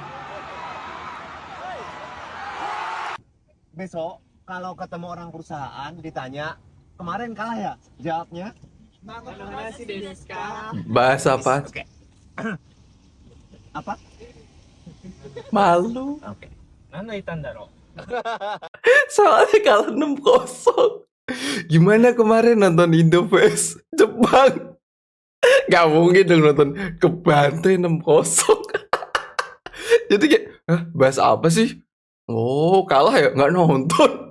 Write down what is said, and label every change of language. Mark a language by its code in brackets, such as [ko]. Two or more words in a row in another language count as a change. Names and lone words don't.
[id] Besok kalau ketemu orang perusahaan ditanya kemarin kalah ya, jawabnya Bahasa apa? apa? Malu. [ja] 何泣いたんだろう。 [id] Soalnya kalah 6-0. Gimana kemarin nonton Indo vs Jepang? Gak mungkin dong nonton kebantai 6-0. Jadi kayak, bahas apa sih? Oh, kalah ya? Gak nonton.